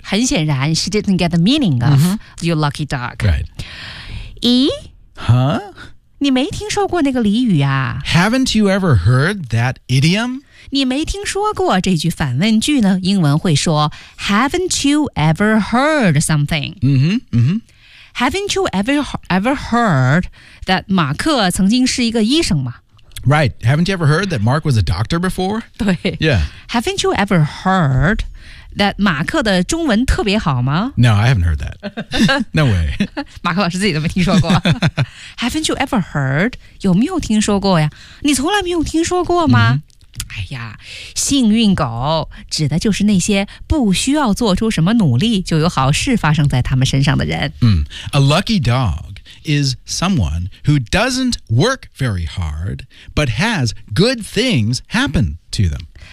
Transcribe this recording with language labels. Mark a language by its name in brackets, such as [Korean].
[Chinese] 很显然 [English] she didn't get the meaning of、you lucky dog、 right. 咦、 huh? [Chinese] 你没听说过那个俚语啊 [English] haven't you ever heard that idiom? [Chinese] 你没听说过这句反问句呢英文会说 [English] Haven't you ever heard something? Haven't you ever heard that [Chinese] 马克曾经是一个医生吗 [English] Right. Haven't you ever heard that Mark was a doctor before? [Chinese] 对。 [English] Yeah. Haven't you ever heard that [Chinese] 马克的中文特别好吗 [English] No, I haven't heard that. No way. [Chinese] 马克老师自己都没听说过。 [English] Haven't you ever heard? [Chinese] 有没有听说过呀你从来没有听说过吗、哎呀，幸运狗指的就是那些不需要做出什么努力就有好事发生在他们身上的人。 [English] A lucky dog is someone who doesn't work very hard, but has good things happen to them.